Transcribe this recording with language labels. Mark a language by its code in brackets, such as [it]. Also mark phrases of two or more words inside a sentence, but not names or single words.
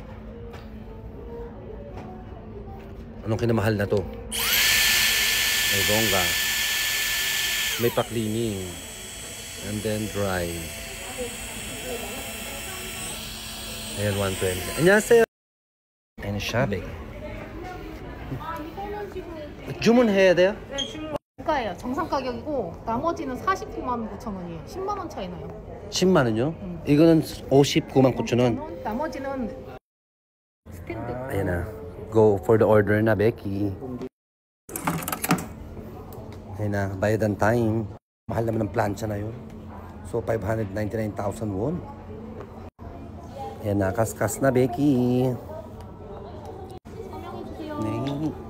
[tl] Anong kinamahal na to? May bongga. May pa-cleaning. [en] And then dry. Ayan, 120. 안녕하세요. [tl] Ayan siya, Becky. [ko] 주문해야 돼요? 네, 주문 고가예요. 정상 가격이고 나머지는 49만 9천 원이에요. 10만 원 차이 나요. 10만 원요? 이거는 59만 9천 원. 나머지는 스탠드. [tl] Ayan na. [en] Go for the order na, Becky. [tl] Ayan na. Bayad ang time. Mahal naman ang plancha na yun. So, 599,000 won. Ayan na. Kaskas na, Becky. [ko] 네.